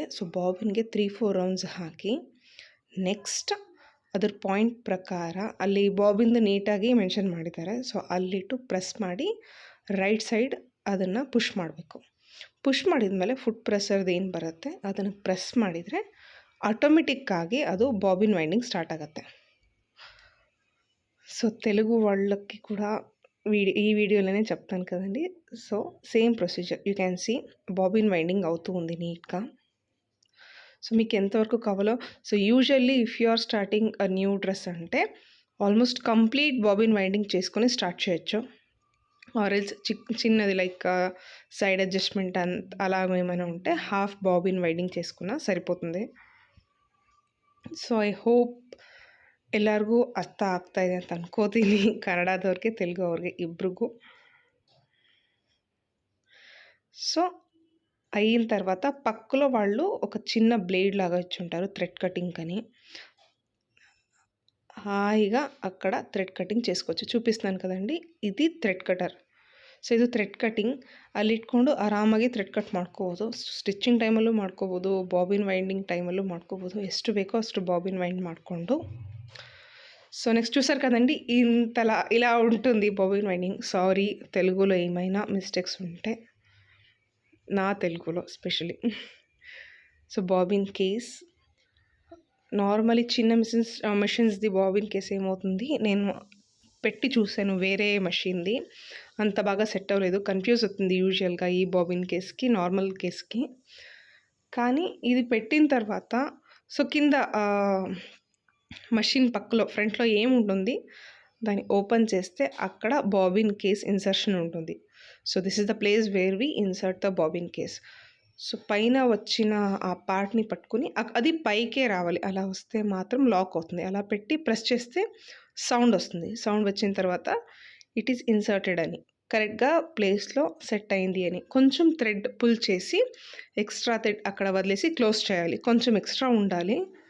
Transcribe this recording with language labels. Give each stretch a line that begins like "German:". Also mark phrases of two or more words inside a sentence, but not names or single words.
Kannada: ಸೊ ಬಾಬಿನ್ಗೆ 3-4 ರೌಂಡ್ಸ್ ಹಾಕಿ ನೆಕ್ಸ್ಟ್ ಅದ್ರ ಪಾಯಿಂಟ್ ಪ್ರಕಾರ ಅಲ್ಲಿ ಬಾಬಿನ್ದು ನೀಟಾಗಿ ಮೆನ್ಷನ್ ಮಾಡಿದ್ದಾರೆ. ಸೊ ಅಲ್ಲಿಟ್ಟು ಪ್ರೆಸ್ ಮಾಡಿ
English: right side
Kannada: ಅದನ್ನು ಪುಷ್ ಮಾಡಬೇಕು. ಪುಷ್ ಮಾಡಿದ್ಮೇಲೆ
English: foot presser
Kannada: ಏನು ಬರುತ್ತೆ ಅದನ್ನು ಪ್ರೆಸ್ ಮಾಡಿದರೆ ಆಟೋಮೆಟಿಕ್ಕಾಗಿ ಅದು
English: bobbin winding start
Kannada: ಆಗುತ್ತೆ.
Telugu: సో తెలుగు వాళ్ళకి కూడా ఈ వీడియోలోనే చెప్తాను కదండి.
English: so same procedure you can see bobbin winding
Telugu: అవుతూ ఉంది నీట్గా.
English: సో
Telugu: మీకు ఎంతవరకు కావాలో,
English: so usually if you are starting a new dress అంటే almost complete bobbin winding
Telugu: చేసుకొని స్టార్ట్ చేయొచ్చు.
English: or else
Telugu: చిన్నది లైక్
English: side adjustment
Telugu: అలా ఏమైనా ఉంటే
English: half bobbin winding
Telugu: చేసుకున్నా సరిపోతుంది.
English: so I hope
Kannada: ಎಲ್ಲರಿಗೂ ಅರ್ಥ ಆಗ್ತಾ ಇದೆ ಅಂತ ಅನ್ಕೋತೀನಿ, ಕನ್ನಡದವ್ರಿಗೆ ತೆಲುಗು ಅವ್ರಿಗೆ ಇಬ್ರಿಗೂ.
Telugu: సో అయిన తర్వాత పక్కలో వాళ్ళు ఒక చిన్న బ్లేడ్ లాగా ఇచ్చుంటారు
English: thread cutting
Telugu: అని. హాయిగా అక్కడ
English: thread cutting
Telugu: చేసుకోవచ్చు. చూపిస్తున్నాను కదండి, ఇది
English: thread cutter.
Kannada: ಸೊ ಇದು
English: thread cutting.
Kannada: ಅಲ್ಲಿ ಇಟ್ಕೊಂಡು ಆರಾಮಾಗಿ
English: thread cut
Kannada: ಮಾಡ್ಕೋಬೋದು. ಸ್ಟಿಚ್ಚಿಂಗ್ ಟೈಮಲ್ಲೂ ಮಾಡ್ಕೋಬೋದು,
English: bobbin winding time
Kannada: ಮಾಡ್ಕೋಬೋದು. ಎಷ್ಟು ಬೇಕೋ అಷ್ಟು
English: bobbin wind
Kannada: ಮಾಡಿಕೊಂಡು.
Telugu: సో నెక్స్ట్ చూసారు కదండి, ఇంతలా ఇలా ఉంటుంది
English: bobbin winding.
Telugu: సారీ తెలుగులో ఏమైనా మిస్టేక్స్ ఉంటే, నా తెలుగులో స్పెషలీ. సో
English: bobbin case
Telugu: నార్మలీ చిన్న మెషిన్స్ది
English: bobbin case
Telugu: ఏమవుతుంది, నేను పెట్టి చూశాను వేరే మెషిన్ది, అంత బాగా సెట్ అవ్వలేదు, కన్ఫ్యూజ్ అవుతుంది యూజువల్గా ఈ
English: bobbin case normal case.
Telugu: కానీ ఇది పెట్టిన తర్వాత సో కింద మషిన్ పక్కలో ఫ్రంట్లో ఏముంటుంది దాన్ని ఓపెన్ చేస్తే అక్కడ
English: bobbin case insertion
Telugu: ఉంటుంది.
English: so this is the place where we insert the bobbin case.
Telugu: సో పైన వచ్చిన ఆ పార్ట్ని పట్టుకుని అది పైకే రావాలి, అలా వస్తే మాత్రం లాక్ అవుతుంది. అలా పెట్టి ప్రెస్ చేస్తే సౌండ్ వస్తుంది. సౌండ్ వచ్చిన తర్వాత
English: it is inserted
Telugu: అని, కరెక్ట్గా ప్లేస్లో సెట్ అయింది అని. కొంచెం
English: thread pull
Telugu: చేసి
English: extra thread
Telugu: అక్కడ వదిలేసి క్లోజ్ చేయాలి, కొంచెం ఎక్స్ట్రా ఉండాలి.